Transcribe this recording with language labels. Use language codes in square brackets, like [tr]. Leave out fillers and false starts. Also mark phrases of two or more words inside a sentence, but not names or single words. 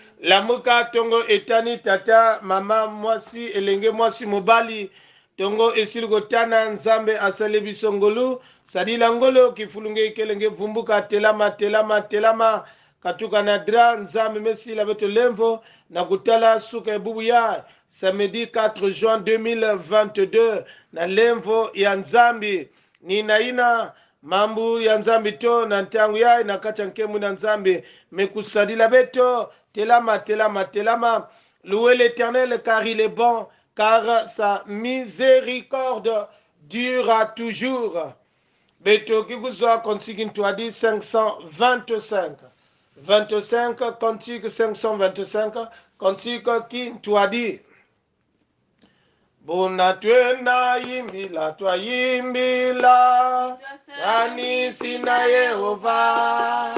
[ln] lamuka tongo etani tata mama mwasi elenge mwasi mobali tongo esili kotana nzambe asali biso [ktu] ngolu sadila ngolo kifulunge ikelenge vumbuka telama telama telama katuka na dra nzambe mesila beto lemvo na kutala suka ebubu ya samedi 4 juin 2022 na lemvo ya nzambi ni naina mambu ya nzambi to na ntangu ya na kacha nkemu na nzambi mekusadila beto telama telama telama. [fr] Louez l'Éternel car il est bon, car sa miséricorde dure toujours. [ktu] Beto kikuzwa Cantique Ntwadi 525. 25 Cantique 525 Cantique Ntwadi. [kg] Bona twena yimbila twayimbila kanisi na Yehova